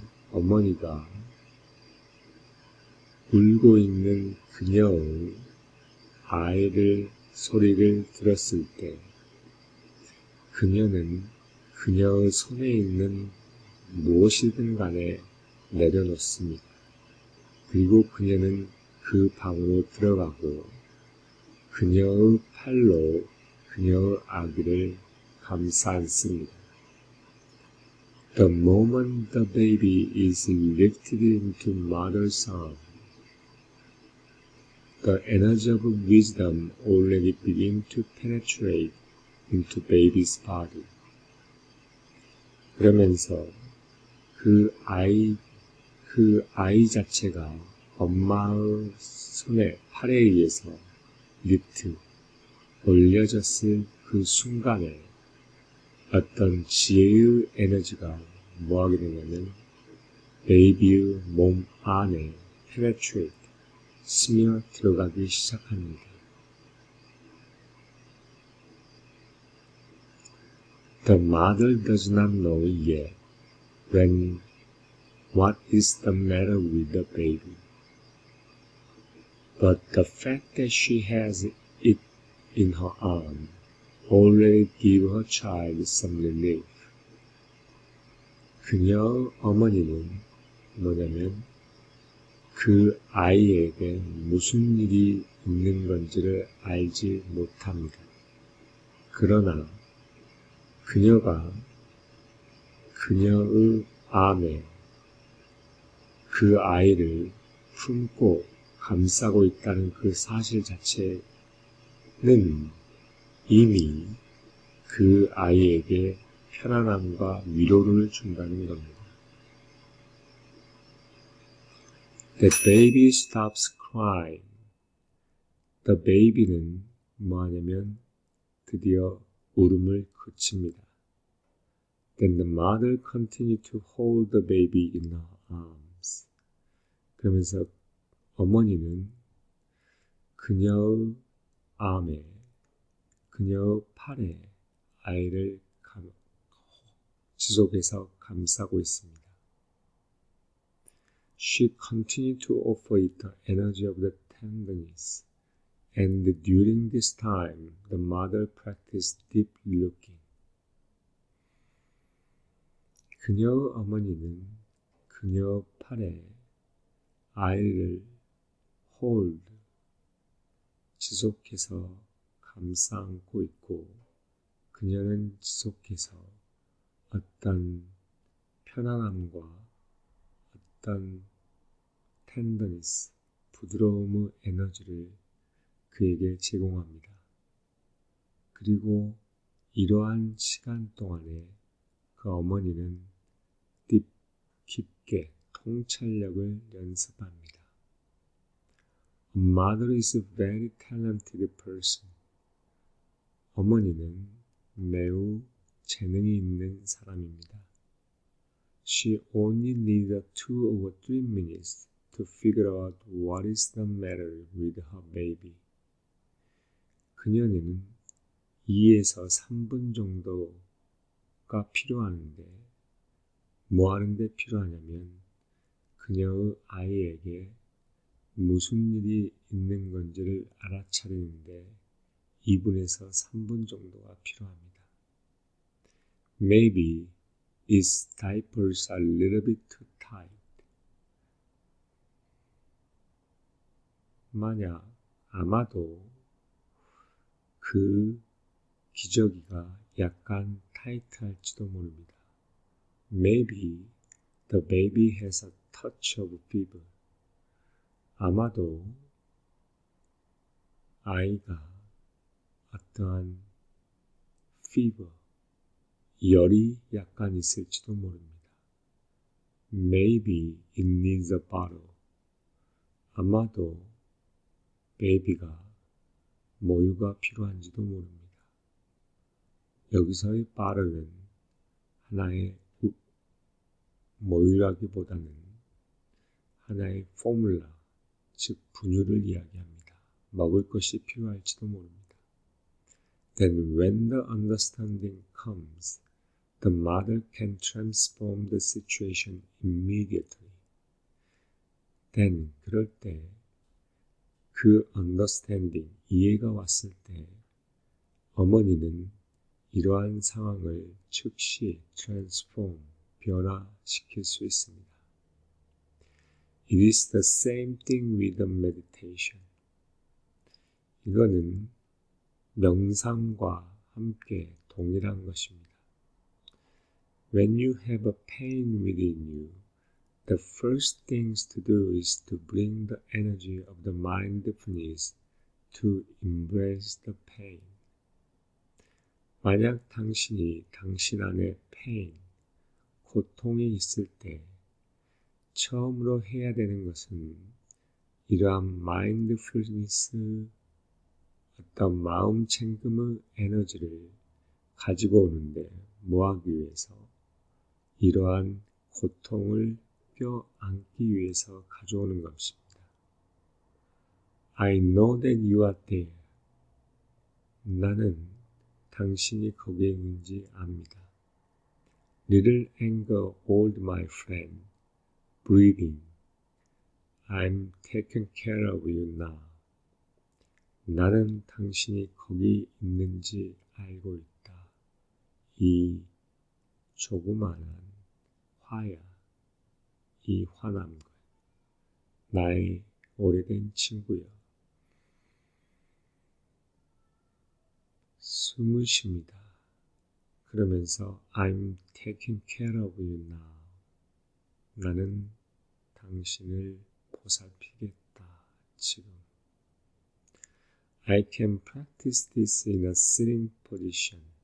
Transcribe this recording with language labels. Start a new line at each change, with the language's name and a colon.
Korean: 어머니가 울고 있는 그녀의 아이를 소리를 들었을 때 그녀는 그녀의 손에 있는 무엇이든 간에 내려놓습니다. 그리고 그녀는 그 방으로 들어가고 그녀의 팔로 그녀의 아기를 감싸 안습니다.
English: The moment the baby is lifted into mother's arms, the energy of wisdom already begins to penetrate into baby's body.
Korean: 그러면서 그 아이 자체가 엄마의 팔에 의해서 올려졌을 그 순간에 어떤 지혜의 에너지가 뭐하게 되냐면 베이비의 몸 안에 penetrate, 스며 들어가기 시작합니다.
English: The mother does not know yet what is the matter with the baby, but the fact that she has it in her arm already give her child some relief.
Korean: 그녀의 어머니는 뭐냐면 그 아이에게 무슨 일이 있는 건지를 알지 못합니다. 그러나 그녀가 그녀의 암에 그 아이를 품고 감싸고 있다는 그 사실 자체는 이미 그 아이에게 편안함과 위로를 준다는 겁니다.
English: The baby stops crying. The baby
Korean: 는 뭐하냐면 드디어 울음을 그칩니다.
English: Then the mother continued to hold the baby in her arms.
Korean: 그러면서 어머니는 그녀의 암에, 그녀의 팔에 아이를 지속해서 감싸고 있습니다.
English: She continued to offer it the energy of the tenderness, and during this time, the mother practiced deep looking.
Korean: 그녀의 어머니는 그녀의 팔에 아이를 hold, 지속해서 감싸 안고 있고 그녀는 지속해서 어떤 편안함과 어떤 tenderness, 부드러움의 에너지를 그에게 제공합니다. 그리고 이러한 시간 동안에 그 어머니는 깊게 통찰력을 연습합니다.
English: A mother is a very talented person.
Korean: 어머니는 매우 재능이 있는 사람입니다.
English: She only needs 2 or 3 minutes to figure out what is the matter with her baby.
Korean: 그녀는 2에서 3분 정도가 필요한데 뭐 하는데 필요하냐면 그녀의 아이에게 무슨 일이 있는 건지를 알아차리는데 2분에서 3분 정도가 필요합니다.
English: Maybe his diapers are a little bit too tight.
Korean: 아마도 그 기저귀가 약간 타이트할지도 모릅니다.
English: Maybe the baby has a touch of fever.
Korean: 아마도 아이가 어떠한 fever, 열이 약간 있을지도 모릅니다.
English: Maybe it needs a bottle.
Korean: 아마도 베이비가 모유가 필요한지도 모릅니다. 여기서의 bottle는 하나의 모유라기보다는 하나의 포뮬라, 즉 분유를 이야기합니다. 먹을 것이 필요할지도 모릅니다.
English: Then when the understanding comes, the mother can transform the situation immediately.
Korean: Then 그럴 때 그 understanding, 이해가 왔을 때 어머니는 이러한 상황을 즉시 transform, 변화시킬 수 있습니다.
English: It is the same thing with the meditation.
Korean: 이거는 명상과 함께 동일한 것입니다.
English: When you have a pain within you, the first things to do is to bring the energy of the mindfulness to embrace the pain.
Korean: 만약 당신이 당신 안에 pain, 고통이 있을 때 처음으로 해야 되는 것은 이러한 mindfulness, 어떤 마음 챙김의 에너지를 가지고 오는데 뭐하기 위해서? 이러한 고통을 껴안기 위해서 가져오는 것입니다.
English: I know that you are there.
Korean: 나는 당신이 거기에 있는지 압니다.
English: Little anger, old my friend, breathing. I'm taking care of you now.
Korean: 나는 당신이 거기 있는지 알고 있다. 이 조그마한 화야, 이 화난 것, 나의 오래된 친구여. 숨을 쉽니다. 그러면서
English: I'm taking care of you now.
Korean: 나는 당신을 보살피겠다. 지금.
English: I can practice this in a sitting position.